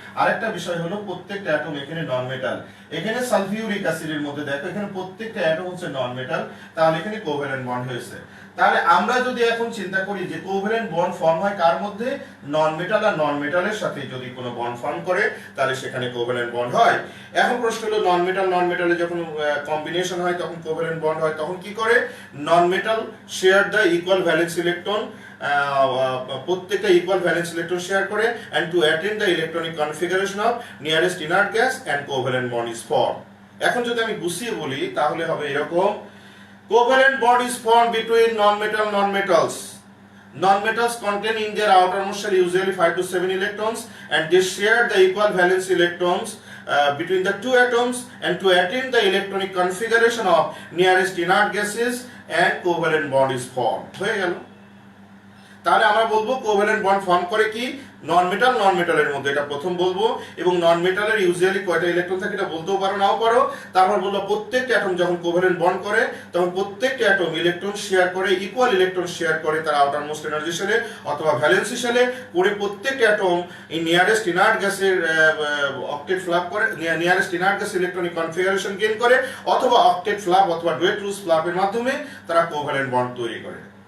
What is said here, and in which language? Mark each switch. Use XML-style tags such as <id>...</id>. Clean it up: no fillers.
<bn>আরেকটা বিষয় হলো প্রত্যেকটা অ্যাটম এখানে নন মেটাল। এখানে সালফিউরিক অ্যাসিডের মধ্যে দেখো এখানে প্রত্যেকটা অ্যাটম হচ্ছে নন মেটাল, তাহলে এখানে কোভ্যালেন্ট বন্ড হয়েছে। তাহলে আমরা যদি এখন চিন্তা করি যে কোভ্যালেন্ট বন্ড ফর্ম হয় কার মধ্যে? নন মেটাল আর নন মেটালের সাথে যদি কোনো বন্ড ফর্ম করে তাহলে সেখানে কোভ্যালেন্ট বন্ড হয়। এখন প্রশ্ন হলো নন মেটালে যখন কম্বিনেশন হয় তখন কোভ্যালেন্ট বন্ড হয়, তখন কি করে?</bn> <en>non metal share the equal valence electron,</en> <bn>প্রত্যেকটা ইকুয়াল ভ্যালেন্স ইলেকট্রন শেয়ার করে,</bn> <en>and to attain the electronic configuration of nearest inert gas and covalent bond is formed,</en> <bn>এখন যদি আমি গুছিয়ে বলি তাহলে হবে এরকম,</bn> <en>covalent bond is formed between non-metals. Non-metals contain in their outermost shell usually 5 to 7 electrons, and they share the equal valence electrons between the two atoms, and to attain the electronic configuration of nearest inert gases and covalent bond is formed.</en> <bn>হয়ে গেল। তাহলে আমরা বলবো covalent bond form করে কি নন মেটালের মধ্যে, এটা প্রথম বলবো। এবং নন মেটালের ইউজুয়ালি কয়টা ইলেকট্রন থাকে এটা বলতেও পারো নাও পারো। তারপর বলবো প্রত্যেকটা অ্যাটম যখন কোভ্যালেন্ট বন্ড করে তখন প্রত্যেকটা অ্যাটম ইলেকট্রন শেয়ার করে, ইকুয়াল ইলেকট্রন শেয়ার করে তার আউটার মোস্ট এনার্জি শেলে অথবা ভ্যালেন্সি শেলে, করে প্রত্যেকটা অ্যাটম এই নিয়ারেস্ট ইনার্ট গ্যাসের অক্টেট ফ্লাপ করে, nearest inert gas electronic configuration gain করে, অথবা অক্টেট ফ্লাপ অথবা ডুয়েট লুজ ফ্লাপের মাধ্যমে তারা কোভ্যালেন্ট বন্ড তৈরি করে।</bn>